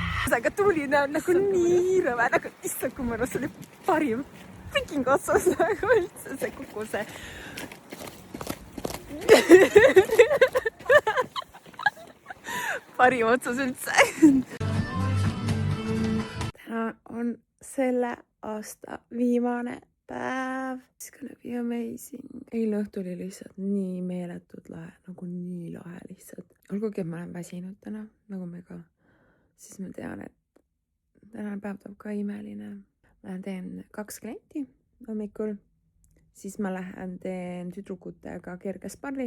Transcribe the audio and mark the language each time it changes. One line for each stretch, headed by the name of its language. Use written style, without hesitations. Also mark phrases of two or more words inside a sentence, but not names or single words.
Estonian: Aga tuline on nagu nii rõve, nagu issand, kui mõnus, see oli parim freaking otsus nagu üldse see kuku see. Parim otsus üldse. Täna on selle aasta viimane päev.
English: It's gonna be amazing.
Estonian: Eile õhtul oli lihtsalt nii meeletud lahe, nagu nii lahe lihtsalt. Olgugi, et ma olen väsinud täna, nagu mega. Siis ma tean, et tänane päev tuleb ka imeline. Ma teen 2 klienti hommikul. siis ma lähen teen tüdrukutega kerge sparri.